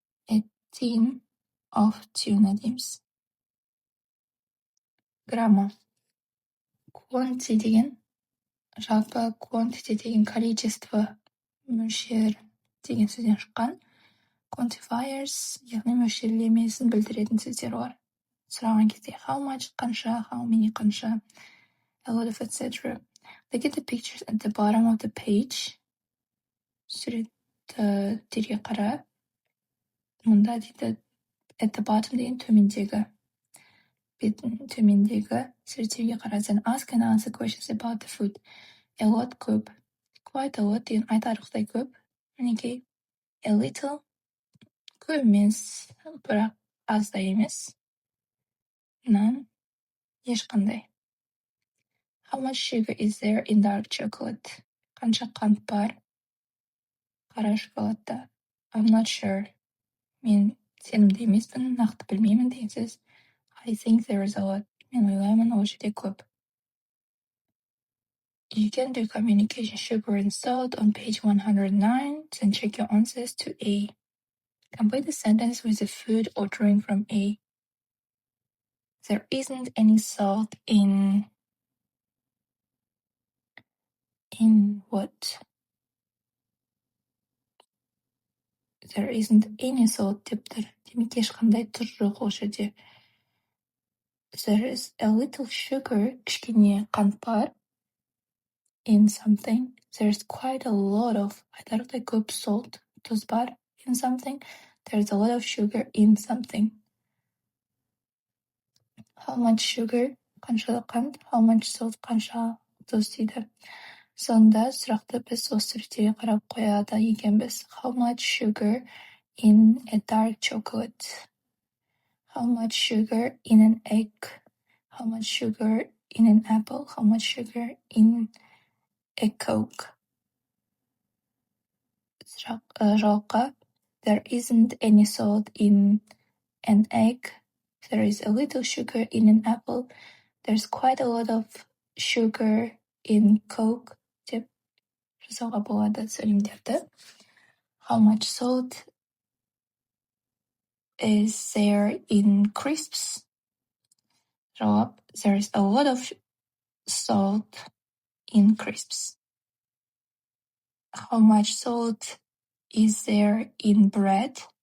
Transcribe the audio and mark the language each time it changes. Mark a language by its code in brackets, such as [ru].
[en] A tin of tuna дейміз. [kk] Грамма. Quantity деген, жалпы quantity деген количество, мөлшер деген сөзден шыққан. Quantifiers, яғни мөлшерлемесін білдіретін сөздер бар. Сұраған кезде [en] how much, [kk] қанша, [en] how many, қанша, a lot of, etc. Look at the pictures at the bottom of the page. [kk] Суреттерге қара. Мұнда дейді [en] at the bottom [kk] деген төмендегі. Беттің төмендегі суреттерге қара. [en] Then ask and answer questions about the food. A lot, [kk] көп. [en] Quite a lot [kk] деген айтарлықтай көп. Мінекей. [en] A little, [kk] көп емес, бірақ аз да емес. [en] None, [kk] ешқандай. [en] How much sugar is there in dark chocolate? [kk] Қанша қант бар қара шоколадта? [en] I'm not sure. [kk] Мен сенімді емеспін, нақты білмеймін деген сөз. [en] I think there is a lot. [kk] Мен ойлаймын, ол жерде көп. [en] You can do communication sugar and salt on page 109. Then check your answers to A. Complete the sentence with the food ordering from A. There isn't any salt in what? There isn't any salt [kk] деп тұр. Демек ешқандай тұз жоқ ол жерде. [en] There is a little sugar, [kk] кішкене қант бар. [en] In something. There's quite a lot of, [kk] айтарлықтай көп [en] salt, [kk] тұз бар. [en] In something. There's a lot of sugar in something. How much sugar? [kk] Қанша қант? [en] How much salt? [kk] Қанша тұз дейді. Сонда сұрақты біз осы суреттерге қарап қояды екенбіз. [en] How much sugar in a dark chocolate? How much sugar in an egg? How much sugar in an apple? How much sugar in a Coke? [kk] Жауапқа [en] there isn't any salt in an egg. There is a little sugar in an apple. There's quite a lot of sugar in Coke. [kk] деп жасауға болады сөйлемдерді. [en] How much salt is there in crisps? [kk] Жауап [en] there is a lot of salt in crisps. How much salt is there in bread?